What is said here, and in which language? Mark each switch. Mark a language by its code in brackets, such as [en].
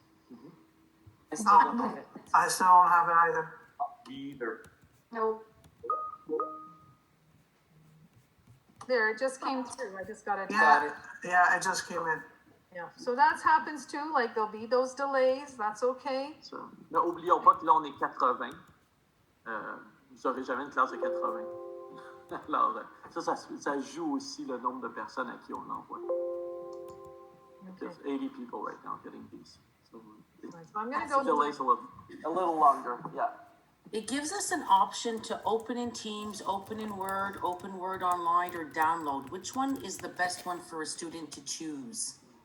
[en] Mm-hmm. I still don't have it either. Either. No. There, it just came through. I just got it. Yeah, it just came in. Yeah, so that happens too, like there'll be those delays, that's okay. [fr] Ça. Mais oublions pas que là, on est 80. Vous n'aurez jamais une classe de 80. Alors, ça joue aussi le nombre de personnes à qui on l'envoie. [en] Okay. There's 80 people right now getting these. So it Right, so I'm gonna go delays to, a little longer, yeah. It gives us an option to open in Teams, open in Word, open Word Online, or download. Which one is the best one for a student to choose?